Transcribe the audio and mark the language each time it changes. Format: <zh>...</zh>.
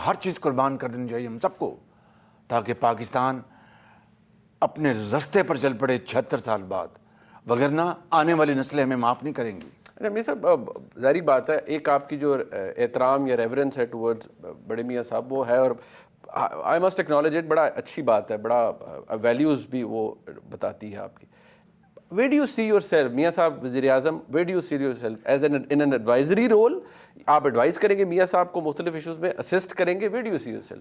<ur>ہر چیز قربان کر دینی چاہیے ہم سب کو تاکہ پاکستان اپنے رستے پر چل پڑے 76 سال بعد, وگرنہ آنے والی نسلیں ہمیں معاف نہیں کریں گی. میاں صاحب ظاہری بات ہے, ایک آپ کی جو احترام یا ریورنس ہے ٹورڈز بڑے میاں صاحب وہ ہے, اور</ur> <en>I must acknowledge it,</en> <ur>بڑا اچھی بات ہے, بڑا ویلیوز بھی وہ بتاتی ہے آپ کی.</ur> <en>Where do you see yourself,</en> <ur>میاں صاحب وزیر اعظم,</ur> <en>where do you see yourself as in an advisory role?</en> <ur>آپ ایڈوائز کریں گے میاں صاحب کو مختلف ایشوز میں, اسسٹ کریں گے,</ur> <en>where do you see yourself?</en>